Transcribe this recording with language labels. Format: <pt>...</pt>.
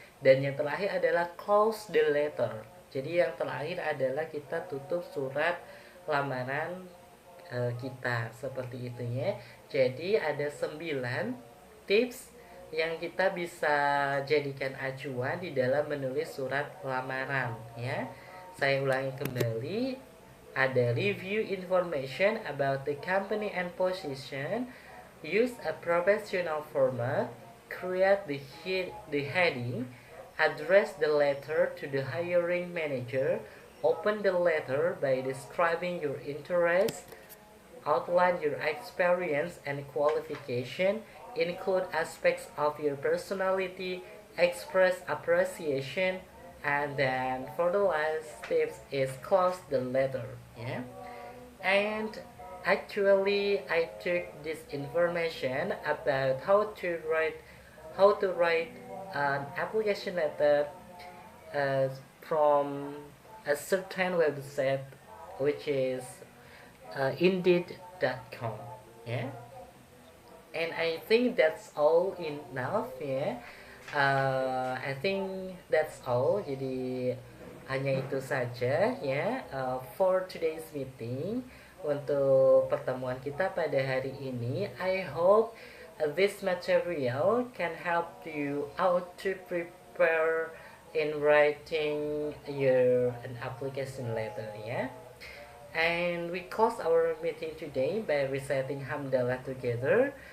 <id>Dan yang terakhir adalah</id> <en>close the letter.</en> <id>Jadi yang terakhir adalah kita tutup surat lamaran kita. Seperti itu ya. Jadi ada 9 tips yang kita bisa jadikan acuan di dalam menulis surat lamaran ya. Saya ulangi kembali.</id> <en>Ada review information about the company and position. Use a professional format. Create the heading. Address the letter to the hiring manager. Open the letter by describing your interests. Outline your experience and qualification. Include aspects of your personality. Express appreciation. And then for the last tips is close the letter. Yeah. And actually I took this information about how to write an application letter uh, from a certain website, which is indeed.com. Yeah. And I think that's all enough ya. I think that's all.</en> <id>Jadi hanya itu saja ya</id> <en>for today's meeting,</en> <id>untuk pertemuan kita pada hari ini.</id> <en>I hope this material can help you out to prepare in writing an application letter ya. And we close our meeting today by reciting Hamdalah together.</en>